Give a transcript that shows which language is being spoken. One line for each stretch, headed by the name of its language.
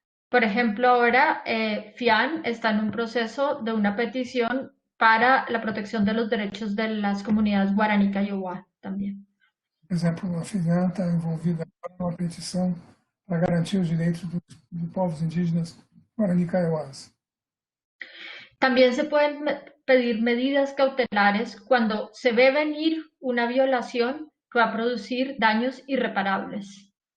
Spanish: Por ejemplo, ahora FIAN está en un proceso de una petición para la protección de los derechos de las comunidades guaraní Kaiowá también.
Portuguese: Por exemplo, a FIAN está envolvida em uma petição para garantir os direitos dos povos indígenas Guarani Kaiowás.
Spanish: También se pueden pedir medidas cautelares cuando se ve venir una violación que va a producir daños irreparables.